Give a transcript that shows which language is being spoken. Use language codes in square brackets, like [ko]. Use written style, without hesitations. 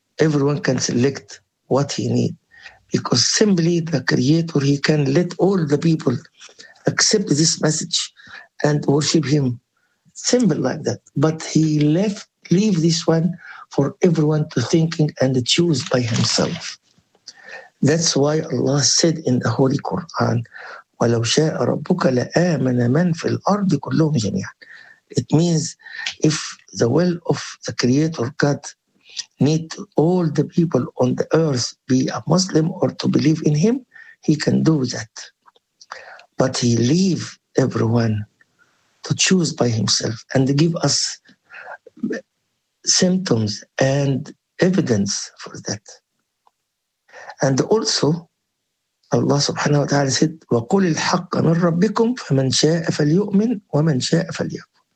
[en] Everyone can select what he needs. Because simply the Creator, he can let all the people accept this message and worship him. Simple like that. But he leave this one for everyone to thinking and to choose by himself. That's why Allah said in the Holy Quran, [ar] وَلَوْ شَاءَ رَبُّكَ لَآمَنَ مَنْ فِي الْأَرْضِ كُلُّهُمْ جَمِيعًا. [en] It means if the will of the Creator God need all the people on the earth be a Muslim or to believe in him, he can do that. But he leave everyone to choose by himself and give us symptoms and evidence for that. And also, Allah subhanahu wa ta'ala said, [ar] وَقُلِ الْحَقَّ مِنْ رَبِّكُمْ فَمَنْ شَاءَ فَلْيُؤْمِنْ وَمَنْ شَاءَ فَلْيَكْفُرْ.